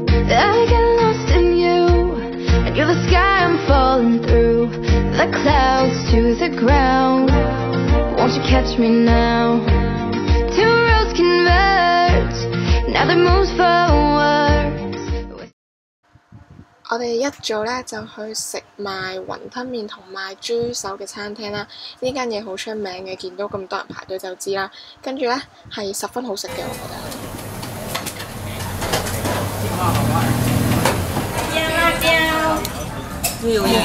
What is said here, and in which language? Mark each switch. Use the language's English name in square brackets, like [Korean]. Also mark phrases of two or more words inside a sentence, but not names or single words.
[English] I get lost in you, and you're the sky I'm falling through, the clouds to the ground. Won't you catch me now? Two roads converge, now they move forward. [Cantonese] 我哋一早咧就去食賣雲吞麵同賣豬手嘅餐廳啦。呢間嘢好出名嘅，見到咁多人排隊就知啦。跟住咧係十分好食嘅，我覺得。辣椒，有